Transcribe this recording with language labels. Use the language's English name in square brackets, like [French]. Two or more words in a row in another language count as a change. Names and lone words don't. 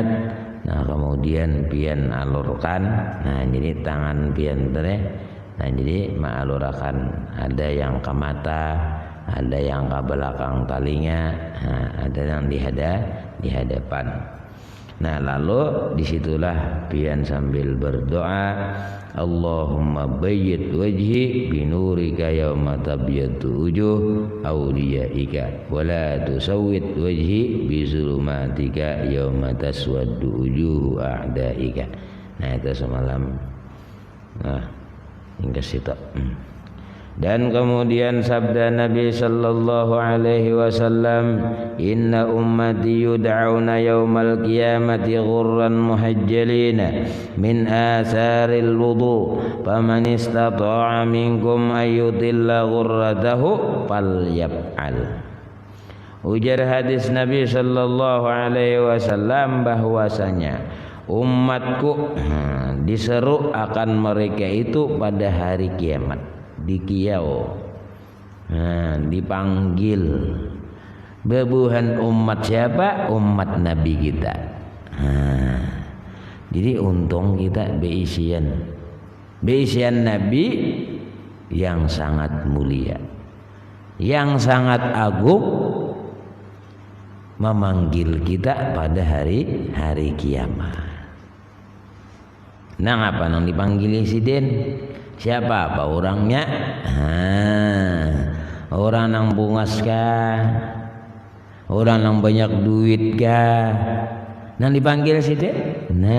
[Banjar] Nah kemudian pian alurkan. Nah jadi tangan pian tadi, nah jadi mengalurkan, ada yang ke mata, ada yang ke belakang telinga, nah, ada yang di hadapan. Nah lalu disitulah pian sambil berdoa, [Arabic] اللهم بيض وجهي بنورك يوم تبيض وجوه أوليائك ولا تسود وجهي بظلماتك يوم تسود وجوه أعدائك. [Banjar] Nah itu semalam. Nah hingga situ. Dan kemudian sabda Nabi [Arabic] صلى الله عليه وسلم إن أمتي يدعون يوم القيامة غرا محجلين من آثار الوضوء فمن استطاع منكم أن يطيل غرته فليفعل. [Banjar] Ujar hadis Nabi [Arabic] صلى الله عليه وسلم [Banjar] bahwasanya umatku diseru akan mereka itu pada hari kiamat. Dikiau, dipanggil. Bebuhan umat siapa? Umat Nabi kita. Jadi untung kita beisian Nabi yang sangat mulia, yang sangat agung, memanggil kita pada hari kiamat. Nang apa nang dipanggil insiden? Siapa apa orangnya? Orang yang bungas kah? Orang yang banyak duit kah? Nang dipanggil situ?